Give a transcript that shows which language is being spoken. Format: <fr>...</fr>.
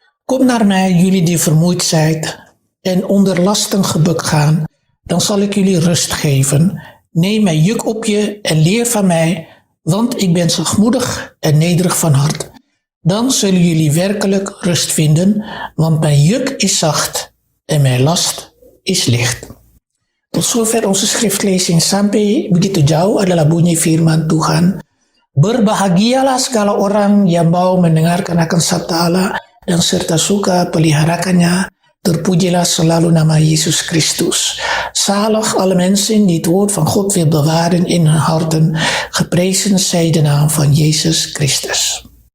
<nl>Kom naar mij, jullie die vermoeid zijt en onder lasten gebukt gaan, dan zal ik jullie rust geven. Neem mijn juk op je en leer van mij, want ik ben zachtmoedig en nederig van hart. Dan zullen jullie werkelijk rust vinden, want mijn juk is zacht en mijn last is licht." Tot zover onze schriftlezing.</nl> <id>Sampai begitu jauh adalah bunyi firman Tuhan. Berbahagialah segala orang yang mau mendengarkan akan sabda Allah dan serta suka peliharakannya. Terpujilah selalu nama Yesus Christus.</id> <nl>Zalig alle mensen die het woord van God wil bewaren in hun harten. Geprezen zij de naam van Jezus Christus.</nl>